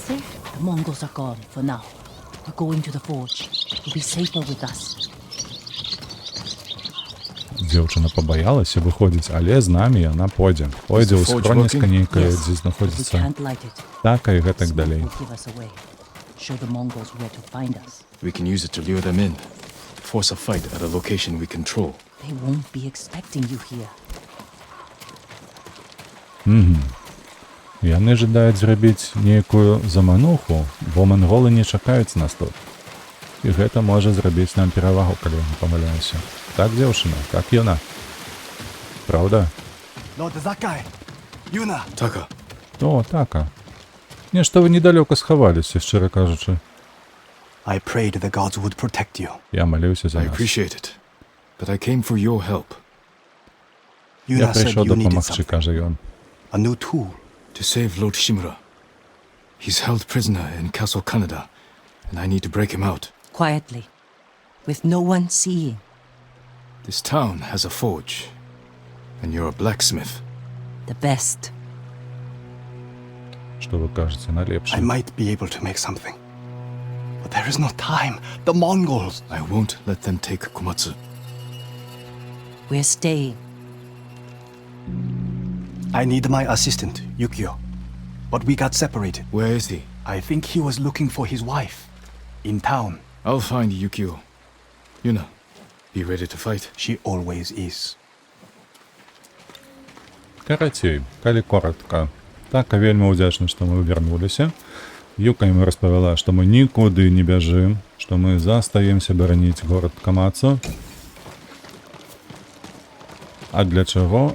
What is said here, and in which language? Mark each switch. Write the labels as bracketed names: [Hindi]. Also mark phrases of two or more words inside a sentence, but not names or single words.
[Belarusian] Дзяўчына пабаялася выходзіць, але з намі яна пойдзе. Пойдзе ў скроніска нейкае, дзе знаходзіцца така і гэтак далей. [English] Show the Mongols where to find us. We can use it to lure them in. Force a fight at a location we control. They won't be expecting you here. [Belarusian] Яны жадаюць зрабіць нейкую замануху, бо манголы не чакаюць нас тут. І гэта можа зрабіць нам перавагу, калі я не памыляюся. Так, дзяўчына, так яна. Праўда? Taka. О, така. Нешта вы недалёка схаваліся, шчыра кажучы. [English] I prayed the gods would protect you. [Belarusian] Я маліўся за [English] I [Belarusian] нас. [English] appreciate it, but I came for your help. [Belarusian] Я [English] Yuna said [Belarusian] прыйшоў [English] you needed [Belarusian] дапамагчы, [English] something. [Belarusian] кажа ён. [English] A new tool. To save Lord Shimura. He's held prisoner in Castle Kaneda, and I need to break him out. Quietly, with no one seeing. This town has a forge, and you're a blacksmith. The best. [Belarusian] Што вы кажаце, налепшы. [English] I might be able to make something. But there is no time. The Mongols. I won't let them take Komatsu. We're staying. I need my assistant, Yukio. But we got separated. Where is he? I think he was looking for his wife. In town. I'll find Yukio. Yuna, be ready to fight. She always is. [Belarusian] Карацей, калі коротка. Така вельмі ўдзячны, што мы вярнуліся. Юка ім распавяла, што мы нікуды не бяжым, што мы застаемся бараніць горад Камацу. А для чаго?